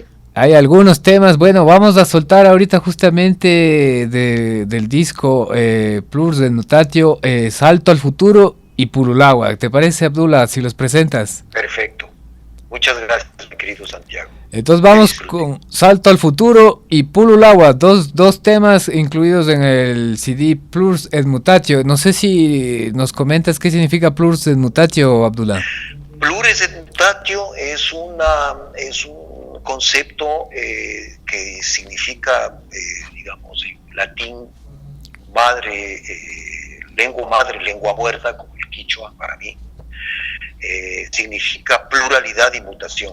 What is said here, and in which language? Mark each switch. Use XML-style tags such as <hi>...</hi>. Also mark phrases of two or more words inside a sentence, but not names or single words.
<es>Hay algunos temas, bueno, vamos a soltar ahorita justamente del disco Plurs de Nutatio, Salto al Futuro y Purulagua. ¿Te parece, Abdullah, si los presentas? perfecto. Muchas gracias, mi querido Santiago. Entonces Que vamos disfruten. con Salto al Futuro y Purulagua, dos temas incluidos en el CD Plurs et Mutatio. No sé si nos comentas qué significa Plurs et Mutatio, Abdullah. Plures et mutatio es un concepto que significa, digamos, en latín, lengua madre, lengua muerta, como el quichua para mí. Significa pluralidad y mutación.</es>